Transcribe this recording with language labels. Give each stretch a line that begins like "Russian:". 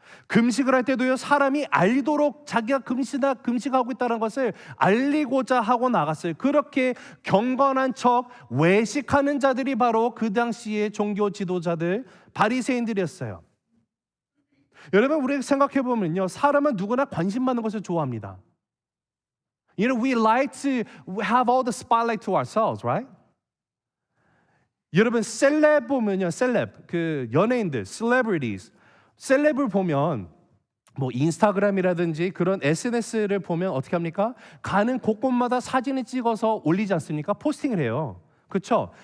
Korean: 금식을 할 때도요 사람이 알도록 자기가 금식하고 있다는 것을 알리고자 하고 나갔어요. 그렇게 경건한 척 외식하는 자들이 바로 그 당시의 종교 지도자들 바리새인들이었어요. 여러분, 우리가 생각해 보면요 사람은 누구나 관심 받는 것을 좋아합니다.
English: You know, we like to have all the spotlight to ourselves, right?
Korean: 여러분, 셀렙 보면요, 셀렙, 그 연예인들, celebrities, 셀렙을 보면 뭐 인스타그램이라든지 그런 SNS를 보면 어떻게 합니까? 가는 곳곳마다 사진을 찍어서 올리지 않습니까? 포스팅을 해요. 그렇죠?